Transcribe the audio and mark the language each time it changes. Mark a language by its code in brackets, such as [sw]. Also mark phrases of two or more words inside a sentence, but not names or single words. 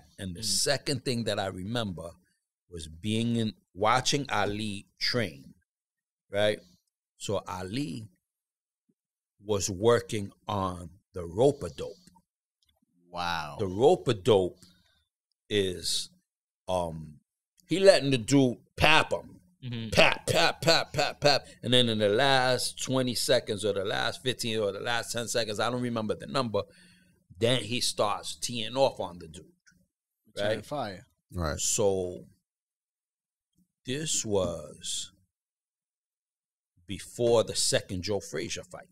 [en] And the second thing that I remember was watching Ali train, right? So Ali was working on the rope-a-dope. Wow. The rope-a-dope is he letting the dude pap him. Pap, pap, pap, pap, pap. And then in the last 20 seconds or the last 15 or the last 10 seconds, I don't remember the number, then he starts teeing off on the dude. Right? Fire. Right. So this was before the second Joe Frazier fight.